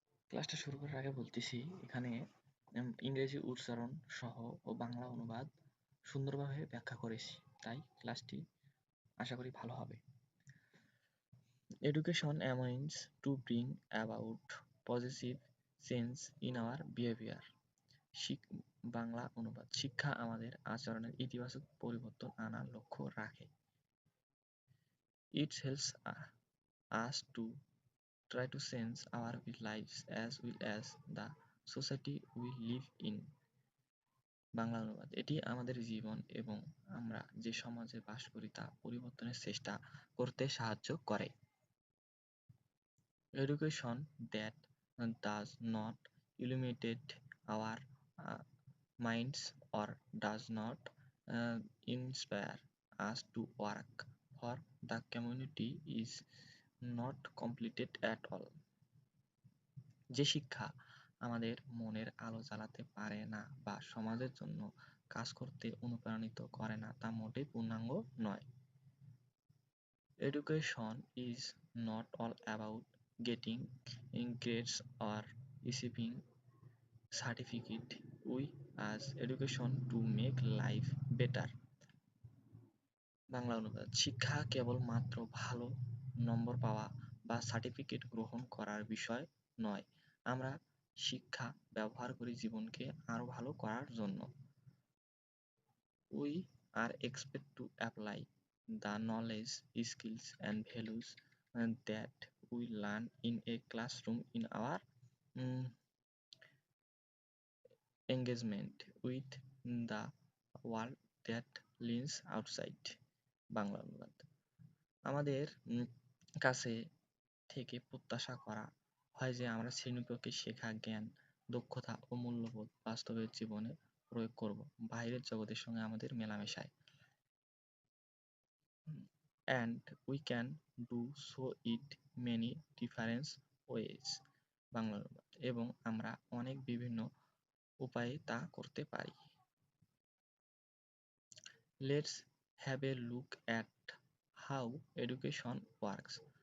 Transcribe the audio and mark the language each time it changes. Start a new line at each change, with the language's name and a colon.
Bangla: ক্লাসটা শুরু করার আগে বলতেছি, এখানে ইংরেজি উচ্চারণ সহ ও বাংলা অনুবাদ সুন্দরভাবে ব্যাখ্যা করেছি, তাই ক্লাসটি আশা করি ভালো হবে।
English: Education aims to bring about positive change in our behavior.
Bangla: Bangla অনুবাদ: শিক্ষা আমাদের আচরণের ইতিবাচক পরিবর্তন আনার লক্ষ্য রাখে।
English: It helps us to try to change our lives as well as the society we live in.
Bangla: Bangla অনুবাদ: এটি আমাদের জীবন এবং আমরা যে সমাজে বাস করি তা পরিবর্তনের চেষ্টা করতে সাহায্য করে।
English: Education that does not illuminate our minds or does not inspire us to work for the community is not completed at all.
Bangla: যে শিক্ষা আমাদের মনের আলো জ্বালাতে পারে না বা সমাজের জন্য কাজ করতে অনুপ্রাণিত করে না তা মোটেই পূর্ণাঙ্গ নয়।
English: Education is not all about getting grades or receiving certificate. We use education to make life better.
Bangla: Bangla অনুবাদ: শিক্ষা কেবলমাত্র ভালো নম্বর পাওয়া বা সার্টিফিকেট গ্রহণ করার বিষয় নয়, আমরা শিক্ষা ব্যবহার করি জীবনকে আরো ভালো করার জন্য।
English: We are expected to apply the knowledge, skills and values that we learn in a classroom in our engagement with the world that lies outside.
Bangla: Bangla অনুবাদ: আমাদের কাছে থেকে প্রত্যাশা করা হয় যে আমরা শ্রেণীকক্ষে শেখা জ্ঞান, দক্ষতা ও মূল্যবোধ বাস্তবের জীবনে প্রয়োগ করব, বাইরের জগতের সঙ্গে আমাদের মেলামেশায়।
English: And we can do so in many different ways.
Bangla: Bangla অনুবাদ: এবং আমরা অনেক বিভিন্ন উপায়ে তা করতে পারি।
English: Let's have a look at how education works.